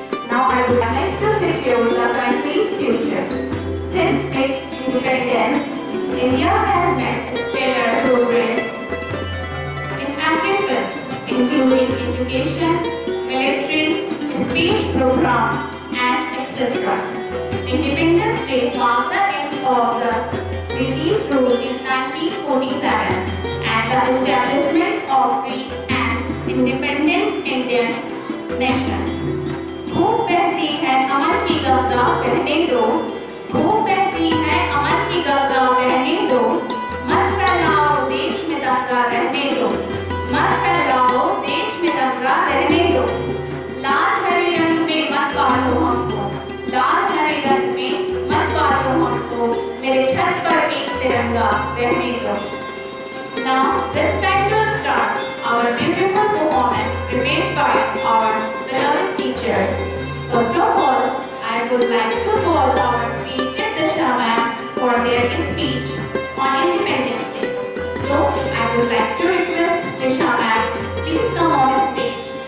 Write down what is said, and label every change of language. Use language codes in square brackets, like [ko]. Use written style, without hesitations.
[en] Now I would like to secure the country's future. Since its independence, India has made stellar progress in every including education, military, space program, and etc. Independence Day marked the end of the British rule in 1947 and the establishment of free and independent Indian nation. [hi] खूब बहती है अमन की गंगा बहने दो, खूब बहती है अमन की गंगा बहने दो, मत फैलाओ देश में दंगा रहने दो, मत फैलाओ देश में दंगा रहने दो। लाल हरे रंग में मत पालो हमको, लाल हरे रंग में मत पालो हमको, मेरे छत पर एक तिरंगा रहने दो। [en] Now this time to start our beautiful performance prepared by our beloved teachers. First of all, I would like to call our teacher Disha ma'am for their speech on Independence Day. So I would like to request Disha ma'am, please come on stage.